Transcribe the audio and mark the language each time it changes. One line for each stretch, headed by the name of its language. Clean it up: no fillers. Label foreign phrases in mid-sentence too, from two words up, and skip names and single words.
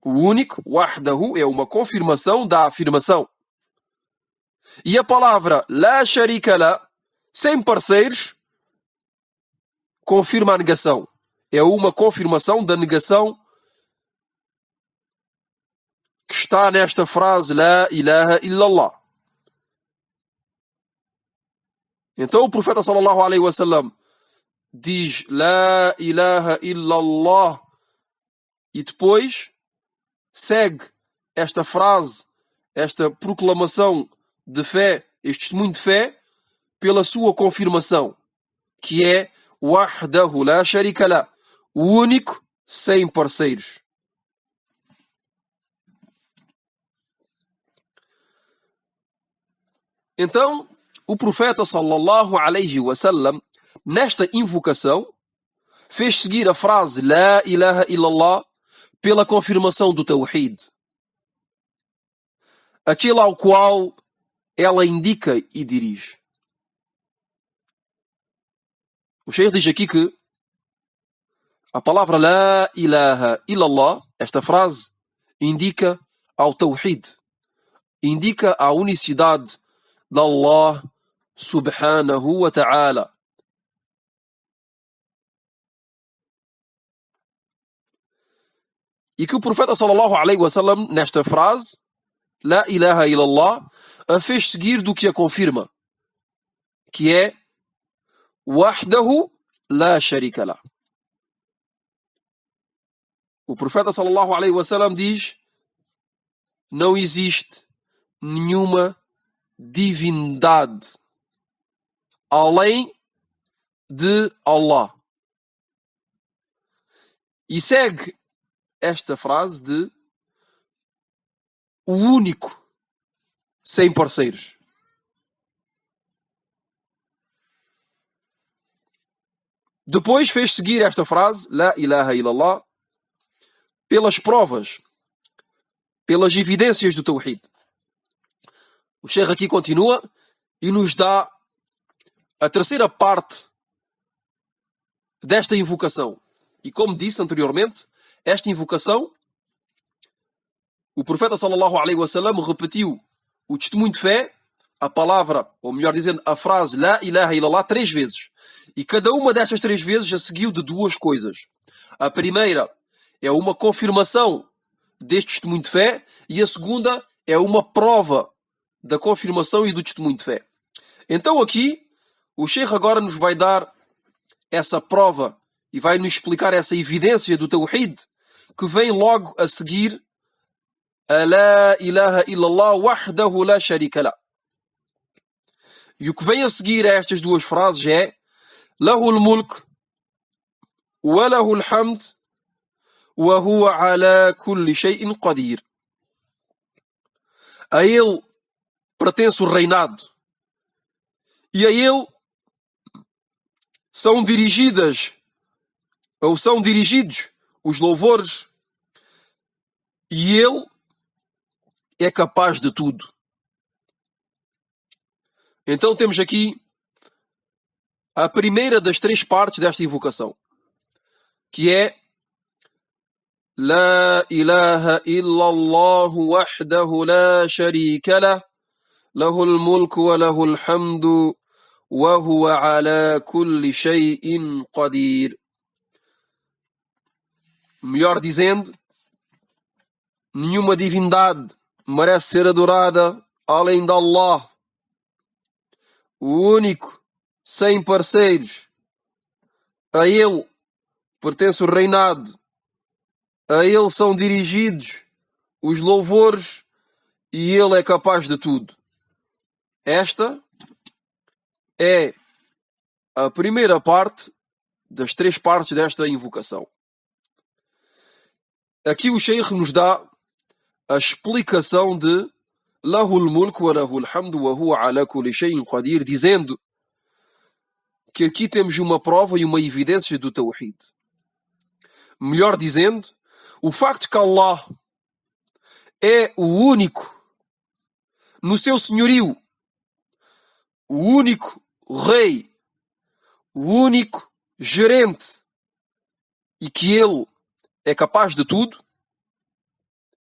Portuguese: O único, wahdahu, é uma confirmação da afirmação. E a palavra
Arabic: لا شريك له,
Portuguese: sem parceiros, confirma a negação. É uma confirmação da negação que está nesta frase
Arabic: لا إله إلا الله.
Portuguese: Então o profeta
Arabic: صلى الله عليه وسلم
Portuguese: diz
Arabic: لا إله إلا الله
Portuguese: e depois segue esta frase, esta proclamação de fé, este testemunho de fé, pela sua confirmação, que é
Arabic: وحده لا شريك له,
Portuguese: o único, sem parceiros. Então, o profeta
Arabic: صلى الله عليه وسلم,
Portuguese: nesta invocação, fez seguir a frase
Arabic: لا إله إلا الله
Portuguese: pela confirmação do tawhid, aquele ao qual ela indica e dirige. O Sheikh diz aqui que a palavra
Arabic: لا إله إلا الله,
Portuguese: esta frase, indica ao tawhid, indica a unicidade de Allah
Arabic: سبحانه وتعالى.
Portuguese: E que o profeta
Arabic: صلى الله عليه وسلم,
Portuguese: nesta frase,
Arabic: لا إله إلا الله,
Portuguese: a fez seguir do que a confirma, que é
Arabic: وحده لا شريك له.
Portuguese: O profeta
Arabic: صلى الله عليه وسلم
Portuguese: diz: não existe nenhuma divindade além de Allah. E segue esta frase de o único, sem parceiros. Depois fez seguir esta frase,
Arabic: لا إله إلا الله,
Portuguese: pelas provas, pelas evidências do tawhid. O Sheikh aqui continua e nos dá a terceira parte desta invocação. E como disse anteriormente, esta invocação, o profeta
Arabic: صلى الله عليه وسلم
Portuguese: repetiu o testemunho de fé, a palavra, ou melhor dizendo, a frase
Arabic: لا إله إلا الله
Portuguese: 3 vezes. E cada uma destas 3 vezes a seguiu de 2 coisas. A primeira é uma confirmação deste testemunho de fé e a segunda é uma prova da confirmação e do testemunho de fé. Então aqui, o Sheikh agora nos vai dar essa prova e vai nos explicar essa evidência do tawhid que vem logo a seguir a
Arabic: لا إله إلا الله وحده لا شريك له.
Portuguese: E o que vem a seguir a estas 2 frases é
Arabic: له الملك وله الحمد وهو على كل شيء قدير.
Portuguese: A ele pertence o reinado e a ele são dirigidos os louvores e ele é capaz de tudo. Então temos aqui a primeira das 3 partes desta invocação, que é
Arabic: لا إله إلا الله وحده لا شريك له له الملك وله الحمد وهو على كل شيء قدير.
Portuguese: Melhor dizendo, nenhuma divindade merece ser adorada além de Allah, o único, sem parceiros. A ele pertence o reinado, a ele são dirigidos os louvores e ele é capaz de tudo. Esta é a primeira parte das 3 partes desta invocação. Aqui o Sheikh nos dá a explicação de
Arabic: له الملك وله الحمد وهو على كل شيء قدير,
Portuguese: dizendo que aqui temos uma prova e uma evidência do tawhid. Melhor dizendo, o facto que Allah é o único no seu senhorio, o único rei, o único gerente e que ele é capaz de tudo,